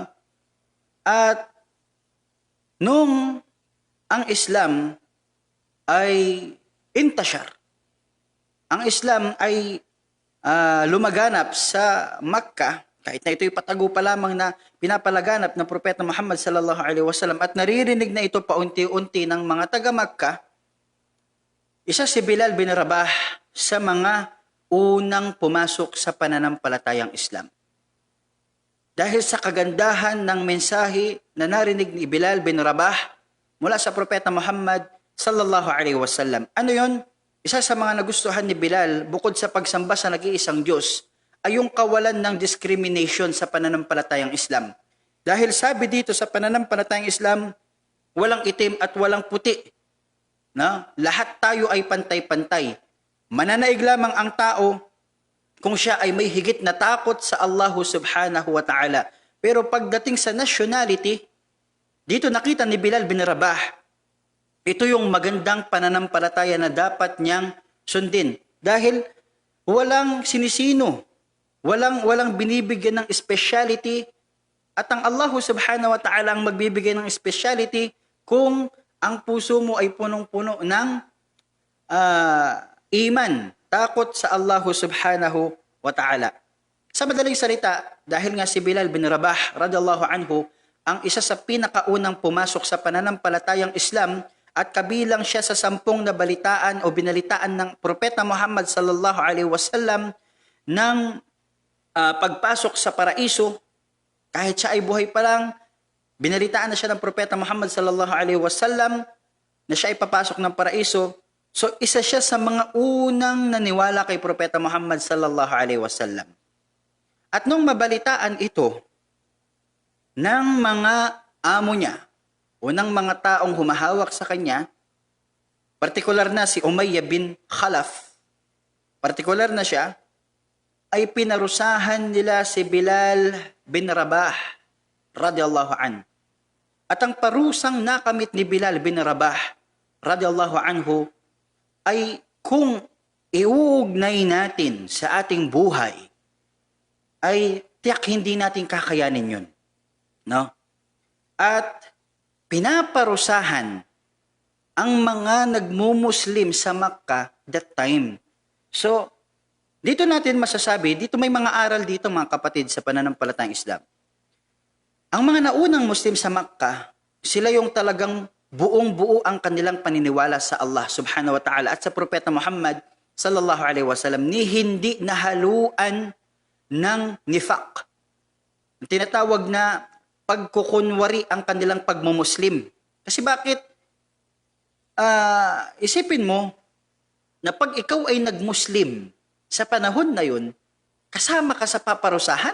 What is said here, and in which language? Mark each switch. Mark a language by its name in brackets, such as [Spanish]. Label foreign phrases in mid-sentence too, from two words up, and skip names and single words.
[Filipino] At nung ang Islam ay intashar, ang Islam ay lumaganap sa Makkah, kahit na ito'y patago pa lamang na pinapalaganap ng Propeta Muhammad [Arabic] صلى الله عليه وسلم [Filipino] at naririnig na ito paunti-unti ng mga taga-Makkah, isa si Bilal bin Rabah sa mga unang pumasok sa pananampalatayang Islam. Dahil sa kagandahan ng mensahe na narinig ni Bilal bin Rabah mula sa Propeta Muhammad [Arabic] صلى الله عليه وسلم. [Filipino] Ano yon? Isa sa mga nagustuhan ni Bilal bukod sa pagsamba sa nag-iisang Diyos ay yung kawalan ng discrimination sa pananampalatayang Islam. Dahil sabi dito sa pananampalatayang Islam, walang itim at walang puti. Na? Lahat tayo ay pantay-pantay. Mananaig lamang ang tao kung siya ay may higit na takot sa Allah [Arabic] سبحانه وتعالى. [Filipino] Pero pagdating sa nationality, dito nakita ni Bilal bin Rabah, ito yung magandang pananampalataya na dapat niyang sundin. Dahil walang sinisino, walang binibigyan ng speciality, at ang Allah [Arabic] سبحانه وتعالى [Filipino] ang magbibigay ng speciality kung ang puso mo ay punong-puno ng iman, takot sa Allah [Arabic] سبحانه وتعالى. [Filipino] Sa madaling salita, dahil nga si Bilal bin Rabah [Arabic] رضي الله عنه [Filipino] ang isa sa pinakaunang pumasok sa pananampalatayang Islam at kabilang siya sa 10 nabalitaan o binalitaan ng Propeta Muhammad [Arabic] صلى الله عليه وسلم [Filipino] ng pagpasok sa paraiso, kahit siya ay buhay pa lang, binalitaan na siya ng Propeta Muhammad [Arabic] صلى الله عليه وسلم [Filipino] na siya ay papasok ng paraiso. So isa siya sa mga unang naniwala kay Propeta Muhammad [Arabic] صلى الله عليه وسلم. [Filipino] At nung mabalitaan ito ng mga amo niya o ng mga taong humahawak sa kanya, partikular na si Umayyah bin Khalaf, partikular na siya, ay pinarusahan nila si Bilal bin Rabah [Arabic] رضي الله عن. [Filipino] At ang parusang nakamit ni Bilal bin Rabah [Arabic] رضي الله عنه [Filipino] ay kung iuugnay natin sa ating buhay, ay tiyak hindi natin kakayanin yun. No? At pinaparusahan ang mga nagmumuslim sa Makkah [English] that time. [Filipino] So, dito natin masasabi, dito may mga aral dito mga kapatid sa pananampalatayang Islam. Ang mga naunang Muslim sa Makkah, sila yung talagang buong-buo ang kanilang paniniwala sa Allah [Arabic] سبحانه وتعالى [Filipino] at sa Propeta Muhammad [Arabic] صلى الله عليه وسلم [Filipino] ni hindi nahaluan ng nifaq. Tinatawag na pagkukunwari ang kanilang pagmumuslim. Kasi bakit? Isipin mo na pag ikaw ay nagmuslim sa panahon na yun, kasama ka sa paparusahan.